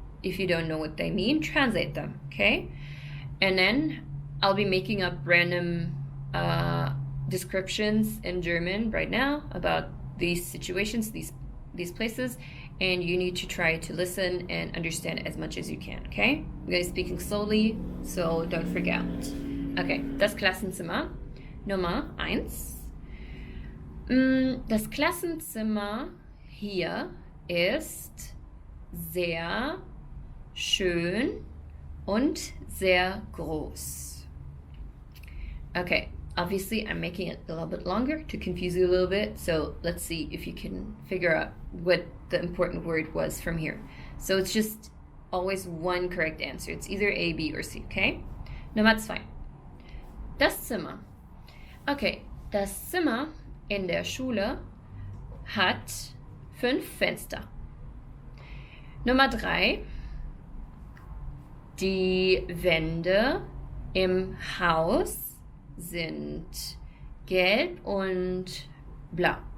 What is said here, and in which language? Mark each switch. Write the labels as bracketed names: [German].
[English] If you don't know what they mean, translate them, okay? And then I'll be making up random descriptions in German right now about these situations, these places, and you need to try to listen and understand as much as you can, okay? I'm going to be speaking slowly, so don't forget. [German] Okay, das Klassenzimmer, Nummer 1. Das Klassenzimmer hier ist sehr schön und sehr groß. [English] Okay, obviously I'm making it a little bit longer to confuse you a little bit, so let's see if you can figure out what the important word was from here. So it's just always one correct answer. It's either A, B, or C, okay? [German] Nummer 2. Das Zimmer. Okay, das Zimmer in der Schule hat 5 Fenster. Nummer 3. Die Wände im Haus sind gelb und blau.